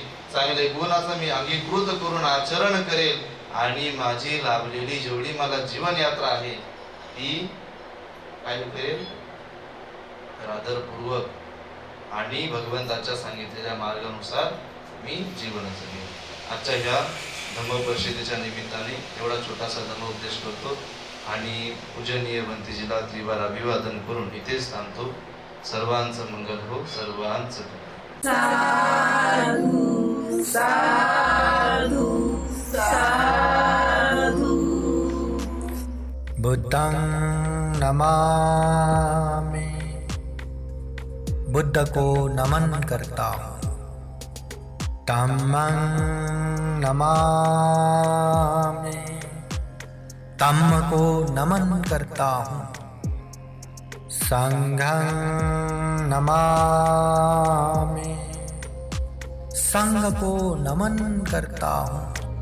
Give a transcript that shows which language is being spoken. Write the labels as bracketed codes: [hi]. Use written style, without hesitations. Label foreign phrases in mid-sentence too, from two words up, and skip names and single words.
[mr] चांगले गुणाचं मी अंगीकृत करून आचरण करेल आणि माझी लाभलेली जेवढी मला जीवन यात्रा आहे ती काय करेल तर आदरपूर्वक आणि भगवंताच्या सांगितलेल्या मार्गानुसार मी जीवन जगेल. आजच्या ह्या धम्म परिषदेच्या निमित्ताने एवढा छोटासा धम्मोपदेश करतो आणि पूजनीय भंतेजीला त्रिवार अभिवादन करून इथेच थांबतो. सर्वांचं मंगल हो. सर्वांचं [pi] साधु साधु साधु. बुद्धं नमामि, [hi] बुद्ध को नमन करता हूँ. [pi] धम्मं नमामि, [hi] धम्म को नमन करता हूँ. [pi] संघं नमामि, [hi] संघ को नमन करता हूँ.